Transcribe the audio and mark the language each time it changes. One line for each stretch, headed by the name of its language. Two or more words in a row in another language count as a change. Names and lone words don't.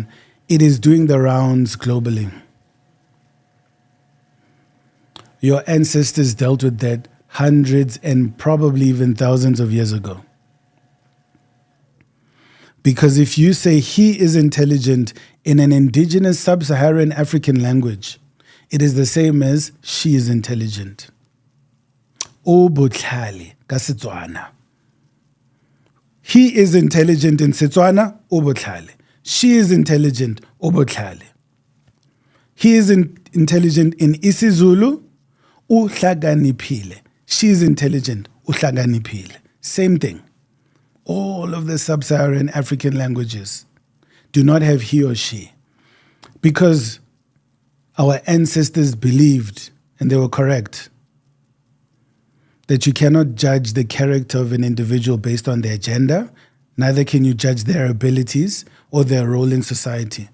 English: It is doing the rounds globally. Your ancestors dealt with that hundreds and probably even thousands of years ago. Because if you say he is intelligent in an indigenous sub-Saharan African language, it is the same as she is intelligent.
Tswana: O botlhale ka Setswana.
English: He is intelligent in Setswana,
Tswana: o botlhale.
English: She is intelligent,
Tswana: o botlhale.
English: He is intelligent in isiZulu,
Zulu: o hlakaniphile.
English: She is intelligent,
Zulu: o hlakaniphile.
English: Same thing. All of the sub-Saharan African languages do not have he or she because our ancestors believed, and they were correct, that you cannot judge the character of an individual based on their gender, neither can you judge their abilities or their role in society.